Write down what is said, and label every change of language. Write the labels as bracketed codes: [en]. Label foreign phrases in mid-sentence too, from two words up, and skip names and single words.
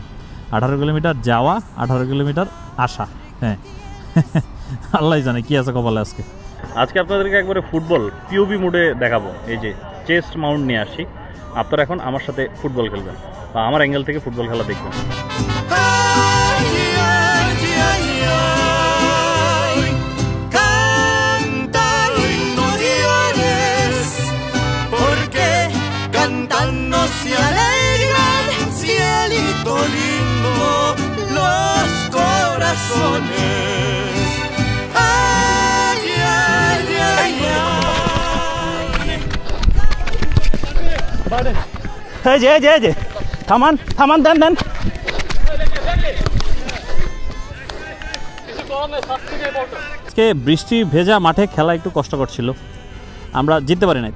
[bn] 18 কিলোমিটার যাওয়া, 18 কিলোমিটার আসা। হ্যাঁ, আল্লাহ জানে কি আছে কপালে আজকে। আজকে আপনাদেরকে একবারে ফুটবল [en] POV mode [bn] দেখাবো। এই যে [en] chest mount [bn] নিয়ে আসি, আপনারা এখন আমার সাথে ফুটবল খেলবেন বা আমার অ্যাঙ্গেল থেকে ফুটবল খেলা দেখবেন। [es] Se alegran, cielito lindo, los corazones. Ay, ay, [bn] এই যে থামান থামান, দেন দেন। আজকে বৃষ্টি ভেজা মাঠে খেলা একটু কষ্টকর ছিল, আমরা জিততে পারি নাই।